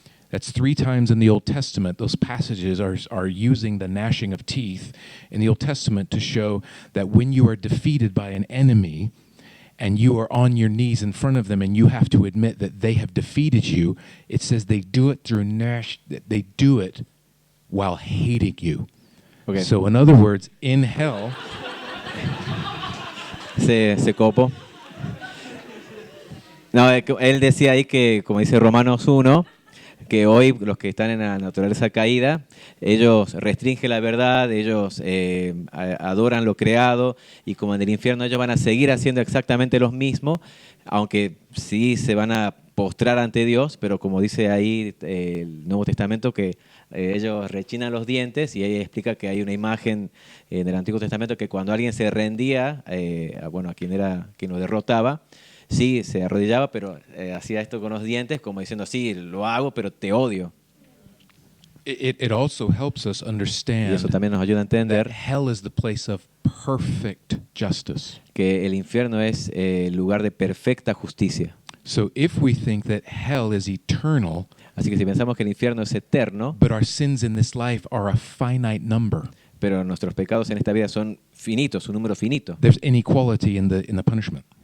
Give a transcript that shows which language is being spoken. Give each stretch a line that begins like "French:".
English: That's 3 times in the Old Testament. Those passages are using the gnashing of teeth in the Old Testament to show that when you are defeated by an enemy and you are on your knees in front of them and you have to admit that they have defeated you, it says they do it through they do it while hating you. Okay. So in other words, in hell,
Spanish: se copó. No, él decía ahí que, como dice Romanos 1, que hoy los que están en la naturaleza caída, ellos restringen la verdad, ellos adoran lo creado, y como en el infierno ellos van a seguir haciendo exactamente lo mismo, aunque sí se van a postrar ante Dios, pero como dice ahí el Nuevo Testamento, que ellos rechinan los dientes, y ahí explica que hay una imagen en el Antiguo Testamento que cuando alguien se rendía, a quien lo derrotaba, sí, se arrodillaba, pero hacía esto con los dientes, como diciendo, sí, lo hago, pero te odio.
English: it also helps us
Spanish: Y
English: understand
Spanish: eso también nos ayuda a
English: that
Spanish: entender
English: hell is the place of perfect justice.
Spanish: que el infierno es el lugar de perfecta justicia.
English: So if we think that hell is eternal,
Spanish: Así que si pensamos que el infierno es eterno,
English: but our sins in this life are a finite number,
Spanish: pero nuestros pecados en esta vida son finitos, un número finito,
English: there's inequality in the punishment.